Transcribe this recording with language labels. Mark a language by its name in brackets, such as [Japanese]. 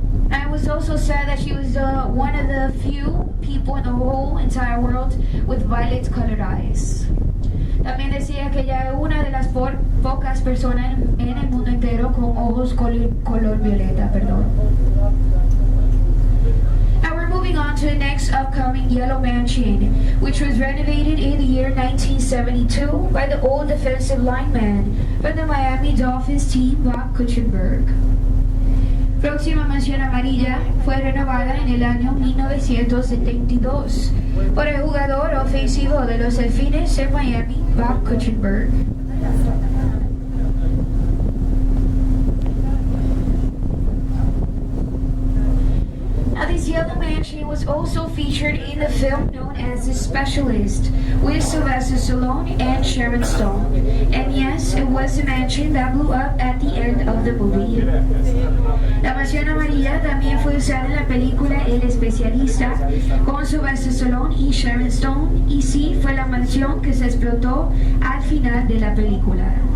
[English] And it was also said that she was one of the few people in the whole entire world with violet colored eyes. [Spanish] También decía que ella es una de las pocas personas en el mundo entero con ojos color violeta, perdón. [English] Now we're moving on to the next upcoming yellow mansion, which was renovated in the year 1972 by the old defensive lineman from the Miami Dolphins team, Bob Kuchenberg. [Spanish] Próxima mansión amarilla fue renovada en el año 1972 por el jugador ofensivo de los Delfines de Miami, Bob Kuchenberg. [English] Now this yellow mansion was also featured in the film known as The Specialist with Sylvester Stallone and Sharon Stone. And yes, it was the mansion that blew up at the end of the movie. [Spanish] La mansión amarilla también fue usada en la película El Especialista con Sylvester Stallone y Sharon Stone, y sí, fue la mansión que se explotó al final de la película.